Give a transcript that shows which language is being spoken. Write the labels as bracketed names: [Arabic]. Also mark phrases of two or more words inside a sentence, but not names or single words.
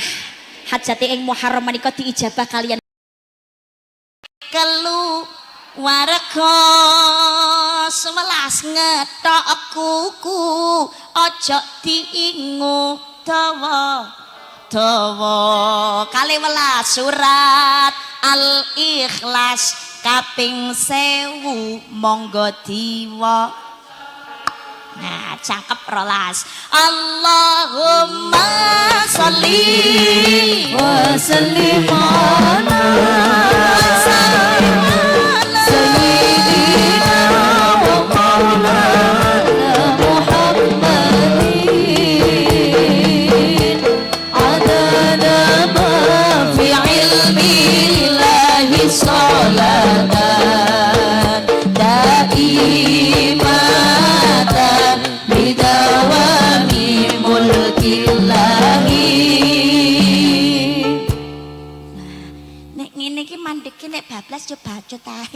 [Javanese] Hajate ing Muharram menika diijabah kaliyan keluarga 11 ngetok kuku aja diingu dawa kali 11 surat Al-Ikhlas kaping 1000 monggo diwa. Nah, cakep rolas. [Arabic] اللهم صل وسلم على سيدنا ومولانا محمد عدد ما في علم الله صلاة دائمة بدوام ملك الله. [Javanese] Nek ngene iki mandeke nek bablas yo bacot ae.